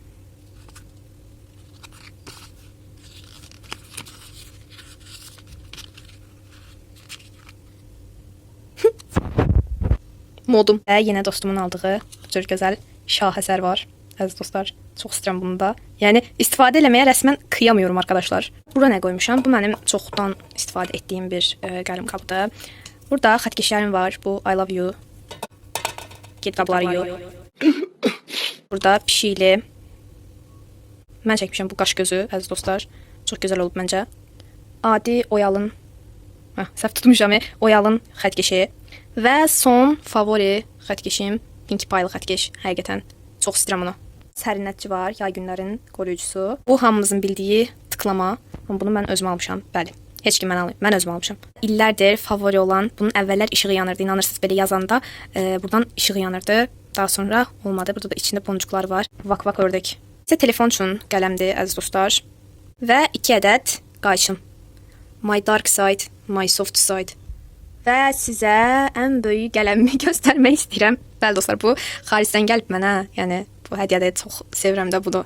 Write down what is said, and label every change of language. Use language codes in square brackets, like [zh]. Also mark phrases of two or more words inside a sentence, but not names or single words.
[az] Modum. Və yenə dostumun aldığı bu cür gözəl şahəsər var. Əziz dostlar, çox istəyirəm bunu da. Yəni istifadə eləməyə rəsmən [tr] qıyamıyorum arkadaşlar. [az] Bura nə qoymuşam? Bu mənim çoxdan istifadə etdiyim bir qələm qabıdır. Burada xətkeşlərim var. [en] Bu I love you. [az] Qeyd qabları yox. Burada pişikli. Mən çəkmişəm bu qaş gözü, əziz dostlar. Çox gözəl olub məncə. Adi Oyalın. Səhv tutmuşam. Oyalın xətkeşi. Və son favori xətkeşim Pinkie Pie'lı xətkeş. Həqiqətən çox istəyirəm onu. Sərinlətici var, yay günlərin qoruyucusu. Bu hamımızın bildiyi tıklama. Bunu mən özüm almışam. Bəli. Heç kim mən almayıb. Mən özüm almışam. İllərdir favori olan, bunun əvvəllər işığı yanırdı. İnanırsınız belə yazanda buradan işığı yanırdı. Daha sonra olmadı. Burada da içində boncuklar var. Vak ördək. Sizə telefon üçün qələmdir, əziz dostlar. Və 2 ədəd qayçım. [en] My dark side, my soft side. [az] Və sizə ən böyük qələmimi göstərmək istəyirəm. Bəli dostlar, bu xaricdən gəlib mənə. Yəni bu hədiyyədə çox sevirəm də bunu.